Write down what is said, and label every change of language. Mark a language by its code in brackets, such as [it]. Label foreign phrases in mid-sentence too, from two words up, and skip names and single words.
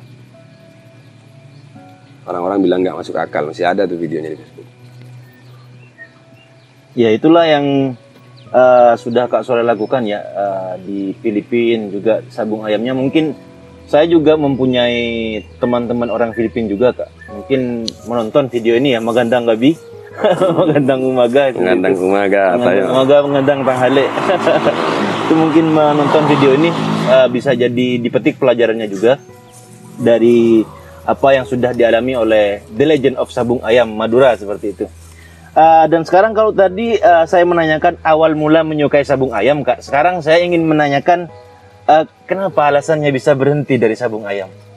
[id] Orang-orang bilang nggak masuk akal, masih ada tuh videonya di Facebook. Ya itulah yang sudah Kak Soleh lakukan ya di Filipina juga sabung ayamnya. Mungkin saya juga mempunyai teman-teman orang Filipina juga Kak. Mungkin menonton video ini ya, [tl] Magandang Gabi, Magandang Umaga. Magandang Umaga, Magandang Umaga, Magandang Tanghali. [id] itu mungkin menonton video ini bisa jadi dipetik pelajarannya juga dari apa yang sudah dialami oleh The Legend of Sabung Ayam Madura seperti itu. Dan sekarang kalau tadi saya menanyakan awal mula menyukai sabung ayam, Kak. Sekarang saya ingin menanyakan kenapa alasannya bisa berhenti dari sabung ayam?